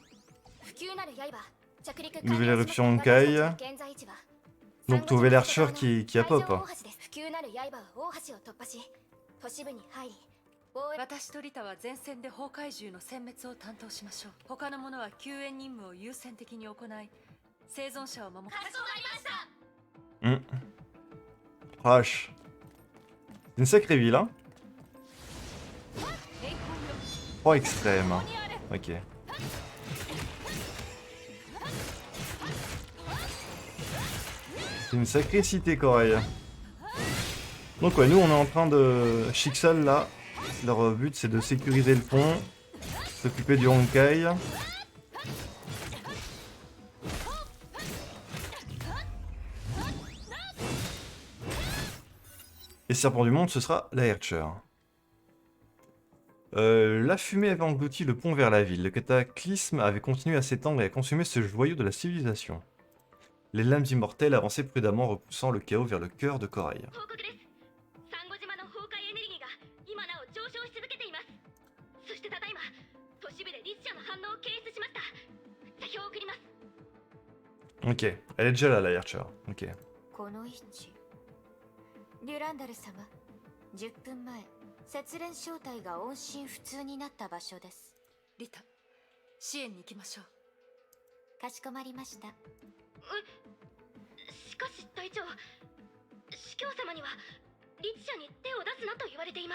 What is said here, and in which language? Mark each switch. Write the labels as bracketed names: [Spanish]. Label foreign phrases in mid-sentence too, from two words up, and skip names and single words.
[French] Nouvelle éruption Honkai. Donc, Nouvel Archer qui a pop. [Japanese] 私とリタは前線で崩壊獣の殲滅を担当しましょう。他の者は救援任務を優先的に行い、生存者を守る。 [French] Rush. C'est une sacrée ville, hein. [Japanese] 栄光よ [French] Froid extrême. [Japanese] ここにあれ [French] Ok. C'est une sacrée cité, Corée. Donc ouais, nous on est en train de... Shixal là, leur but c'est de sécuriser le pont, s'occuper du Honkai. Et Serpent du Monde, ce sera la Hercher. La fumée avait englouti le pont vers la ville. Le cataclysme avait continué à s'étendre et à consumer ce joyau de la civilisation. Les lames immortelles avançaient prudemment, repoussant le chaos vers le cœur de Corail. [Japanese] 報告です。サンゴ島の崩壊エネルギーが今なお上昇し続けています。そしてただいま都市部でリス社の反応を検出しました。座標を送ります。 [French] Ok, elle est déjà là, la Hercher. Ok. [Japanese] この位置デュランダル様10分前節連小隊が音信不通になった場所です。リタ、支援に行きましょう。かしこまりました。しかし隊長、司教様にはリス社に手を出すなと言われています。